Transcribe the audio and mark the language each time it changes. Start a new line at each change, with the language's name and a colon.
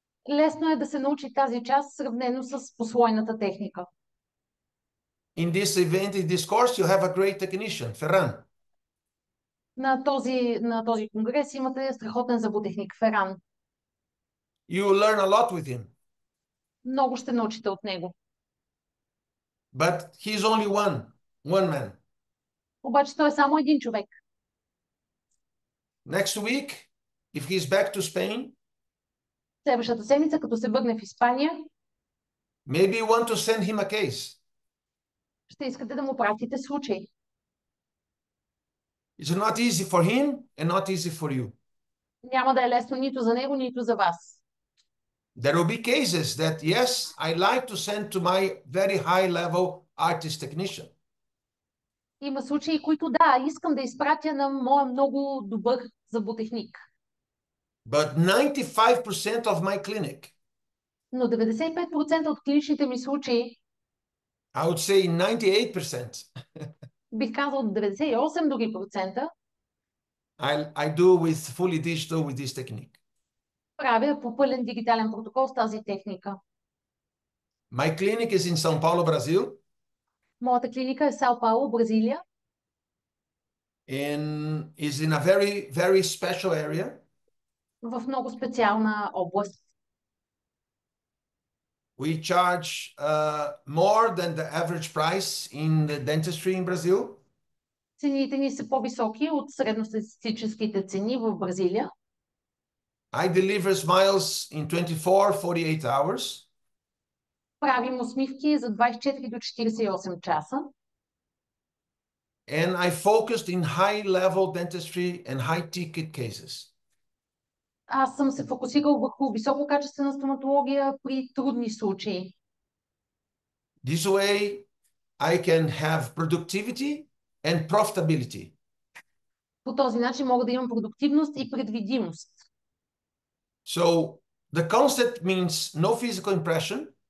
Bulgarian: Лесно е да се научи тази част, сравнено с послойната техника.
English: In this event, in this course, you have a great technician, Ferran.
Bulgarian: На този конгрес имате страхотен зъботехник Феран.
English: You will learn a lot with him.
Bulgarian: Много ще научите от него.
English: But he's only one man.
Bulgarian: Обаче той е само един човек.
English: Next week, if he's back to Spain,
Bulgarian: Следващата седмица, като се върне в Испания,
English: maybe you want to send him a case.
Bulgarian: ще искате да му пратите случай.
English: It's not easy for him and not easy for you.
Bulgarian: Няма да е лесно нито за него, нито за вас.
English: There will be cases that, yes, I like to send to my very high-level artist technician.
Bulgarian: Има случаи, които да, искам да изпратя на моя много добър зъботехник.
English: But 95% of my clinic,
Bulgarian: Но 95% от клиничните ми случаи,
English: I would say 98%,
Bulgarian: бих казал 98 дори процента,
English: I do with fully digital with this technique.
Bulgarian: правя по пълен дигитален протокол с тази техника.
English: My clinic is in São Paulo, Brazil,
Bulgarian: Моята клиника е в Сао Пауло, Бразилия,
English: and is in a very, very special area.
Bulgarian: в много специална област.
English: We charge more than the average price in the dentistry in Brazil.
Bulgarian: Цените ни са по-високи от средностатистическите цени в Бразилия.
English: I deliver smiles in 24-48 hours.
Bulgarian: Правим усмивки за 24 до 48 часа.
English: And I focused in high-level dentistry and high-ticket cases.
Bulgarian: Аз съм се фокусирал върху висококачествена стоматология при трудни случаи.
English: This way, I can have productivity and profitability.
Bulgarian: По този начин мога да имам продуктивност и предвидимост.
English: So the concept means no physical impression,